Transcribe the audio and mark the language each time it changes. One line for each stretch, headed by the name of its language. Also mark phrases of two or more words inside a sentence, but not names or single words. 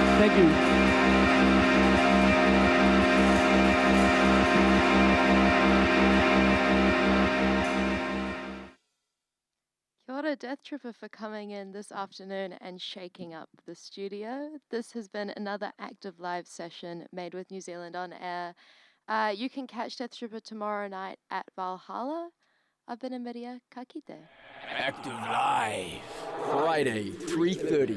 English: Thank you.
Māori: Kia ora, Deathtrippa,
English: for coming in this afternoon and shaking up the studio. This has been another active live session made with New Zealand on Air. You can catch Deathtrippa tomorrow night at Valhalla. I've been Emilia Kakite. Active Live. Friday, 3:30.